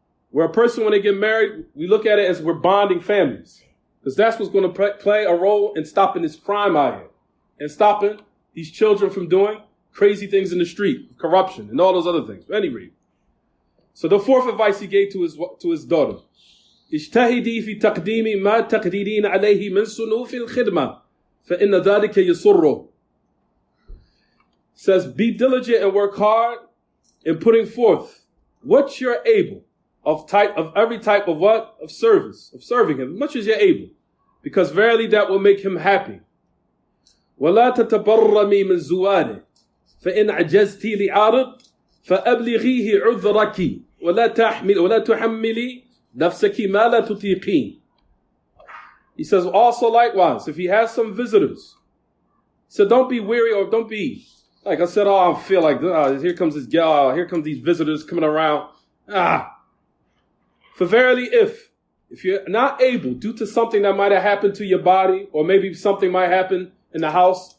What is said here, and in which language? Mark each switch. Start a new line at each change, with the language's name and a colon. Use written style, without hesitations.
English: Where a person, when they get married, we look at it as we're bonding families. Because that's what's going to play a role in stopping this crime out here. And stopping these children from doing crazy things in the street, corruption, and all those other things. At any rate. So the fourth advice he gave to his daughter.
Arabic: اجتهدي في تقديم ما تقدرين عليه من صنوف الخدمة فإن ذلك يسره.
English: Says, be diligent and work hard in putting forth what you're able of every type of what? Of service, of serving him, as much as you're able. Because verily that will make him happy.
Arabic: ولا تتبرمي من زواده فإن عجزتِ لعارض فأبلغيه عذرك ولا تحملي نفسك ما لا تطيقين.
English: He says also likewise, if he has some visitors, so don't be weary or don't be like I said, I feel like here comes this gal, here comes these visitors coming around. For verily if you're not able due to something that might have happened to your body, or maybe something might happen in the house.